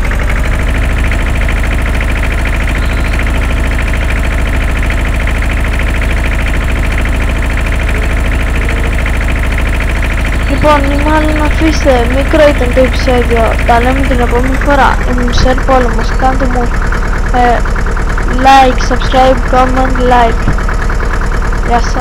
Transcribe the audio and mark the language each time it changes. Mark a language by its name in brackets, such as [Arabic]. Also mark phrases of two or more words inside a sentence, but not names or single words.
[Greek] Λοιπόν, ή μάλλον αφήστε, μικρό ήταν το επεισόδιο, τα λέμε την επόμενη φορά. Ήμουν Σερ Πόλεμος, κάντε μου [English] like, subscribe, comment, like. [Greek] Γεια σας.